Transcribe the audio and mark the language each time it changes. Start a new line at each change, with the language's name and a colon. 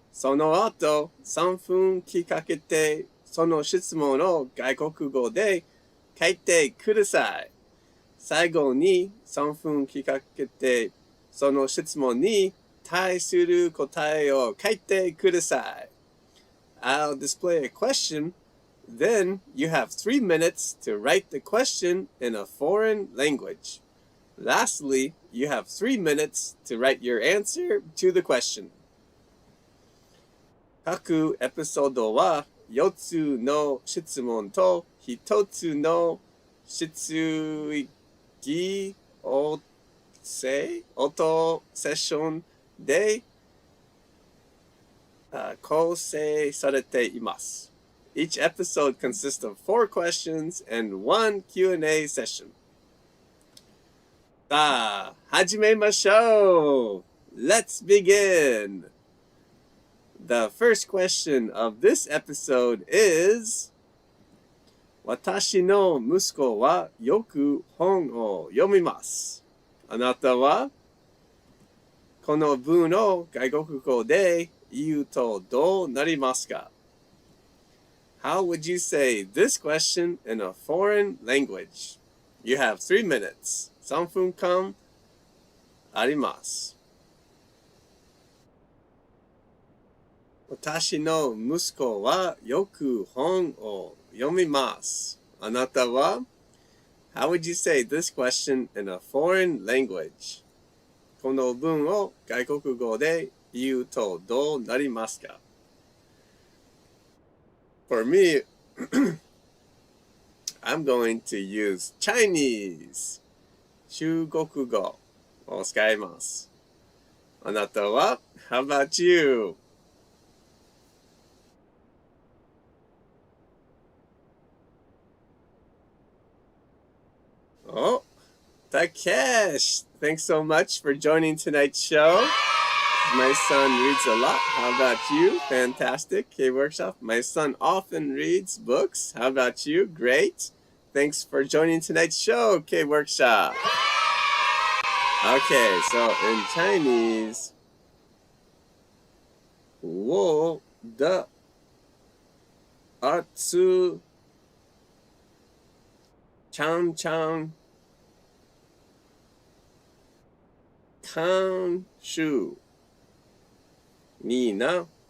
Japanese: その後3分聞かけてその質問を外国語で書いてください。最後に3分聞かけてその質問に対する答えを書いてください。
English: I'll display a question.Then you have 3 minutes to write the question in a foreign language. Lastly, you have 3 minutes to write your answer to the question.
Japanese: 各エピソードは4つの質問と1つの質疑応答セッションで構成されています。
English: Each episode consists of 4 questions and 1 Q&A session.
Japanese: さあ、始めましょう!
English: Let's begin! The first question of this episode is
Japanese: 私の息子はよく本を読みます。あなたはこの文を外国語で言うとどうなりますか？
English: How would you say this question in a foreign language? You have 3 minutes.
Japanese: 3分間あります。私の息子はよく本を読みます。あなたは
English: How would you say this question in a foreign language?
Japanese: この文を外国語で言うとどうなりますか？
English: For me, I'm going to use Chinese.
Japanese: 中国語を使います。あなたは
English: How about you? Oh, Takesh! Thanks so much for joining tonight's show.My son reads a lot. How about you? Fantastic. K-Workshop. My son often reads books. How about you? Great. Thanks for joining tonight's show, K-Workshop. Okay, so in Chinese,
Chinese: 我的儿子常常看书你呢?